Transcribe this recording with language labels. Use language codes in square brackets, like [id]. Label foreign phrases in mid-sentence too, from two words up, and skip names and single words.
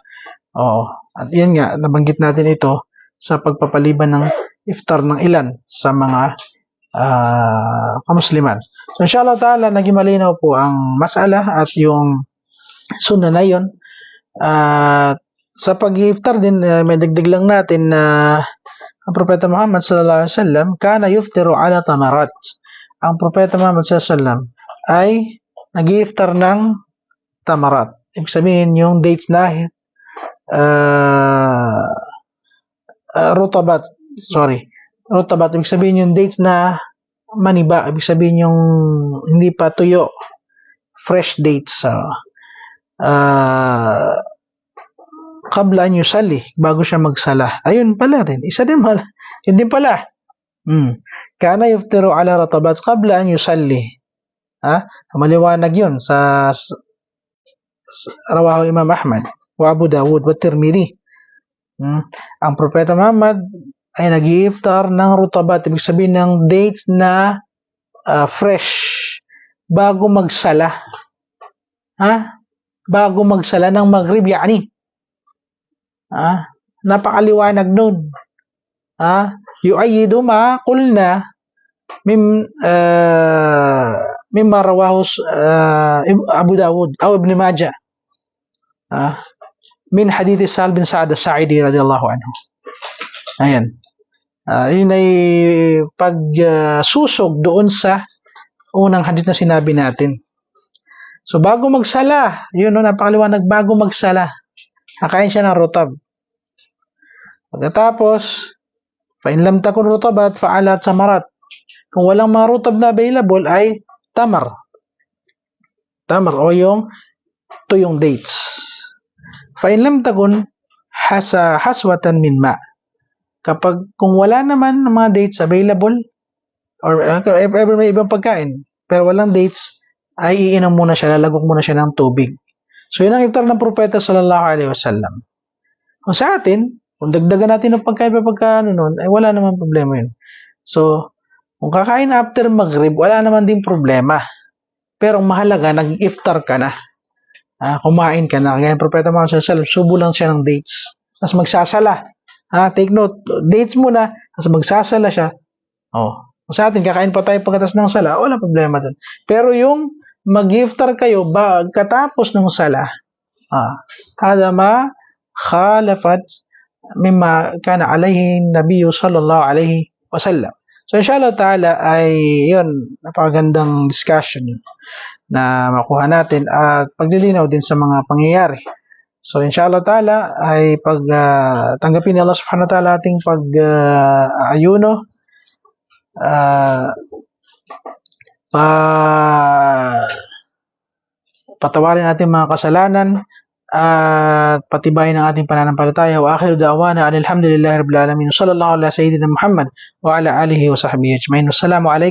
[tl] At yan nga, nabanggit natin ito sa pagpapaliban ng iftar ng ilan sa mga kamusliman. So [ar] إن شاء الله تعالى, [tl] naging malinaw po ang masala at yung sunnah na yun. Sa pag-iftar din, may dagdag lang natin na ang Propeta Muhammad [ar] صلى الله عليه وسلم كان يفطر على تمرات. [tl] Ang Propeta Muhammad [ar] صلى الله عليه وسلم [tl] ay nag-iftar ng tamarat. Ibig sabihin yung dates na rutabat, ibig sabihin yung dates na maniba, ibig sabihin yung hindi pa tuyo, [en] fresh dates. [ar] قبل أن يصلي, [tl] bago siya magsala. Ayun pala rin, isa din pala. Yun din pala. [ar] كان يفطر على رطبات قبل أن يصلي. [tl] Maliwanag yun sa [ar] رواه الإمام أحمد وأبو داود والترمذي. [tl] Ang Propeta Muhammad ay nag-iftar ng rutabat, ibig sabihin ng dates na fresh bago magsala. Bago magsala ng Maghrib, yani. Napakaliwanag nun. [ar] يؤيد ما قلنا مما رواه أبو داود أو ابن ماجه من حديث سهل بن سعد الساعدي رضي الله عنه. [tl] Ayan. Yun ay pagsusog doon sa unang hadith na sinabi natin. So bago magsala, yun napakaliwanag, bago magsala, nakain siya ng rutab. Pagkatapos, [ar] فإن لم تكن رطبات فعلى تمرات. [tl] Kung walang mga rutab na available ay tamar. Tamar o yung tuyong dates. [ar] فإن لم تكن حسوات من ماء. [tl] Kung wala naman ng mga dates available, [en] or if ever [tl] may ibang pagkain, pero walang dates, ay iinom muna siya, lalagok muna siya ng tubig. So yun ang iftar ng Propeta [ar] صلى الله عليه وسلم. [tl] Kung sa atin, kung dagdagan natin ng pagkain noon, ay wala naman problema yun. So, kung kakain after Maghrib, wala naman din problema. Pero ang mahalaga, nag-iftar ka na. Kumain ka na. Ngayon, Propeta Muhammad [ar] صلى الله عليه وسلم, [tl] subo lang siya ng dates. Tapos magsasala. [en] Take note, [tl] dates muna, tapos magsasala siya. Kung sa atin, kakain pa tayo pagkatas ng sala, wala problema dun. Pero yung mag-iftar kayo katapos ng sala, [ar] هذا ما خالف مما كان عليه النبي صلى الله عليه وسلم. [tl] So [ar] إن شاء الله تعالى [tl] ay yun, napakagandang discussion na makuha natin at paglilinaw din sa mga pangyayari. So [ar] إن شاء الله تعالى [tl] ay tanggapin ni Allah [ar] سبحانه وتعالى [tl] ating pag-ayuno, patawarin natin mga kasalanan at patibayin ang ating pananampalataya. [ar] وآخر دعوانا الحمد لله رب العالمين. صلى الله على سيدنا محمد وعلى آله وصحبه أجمعين.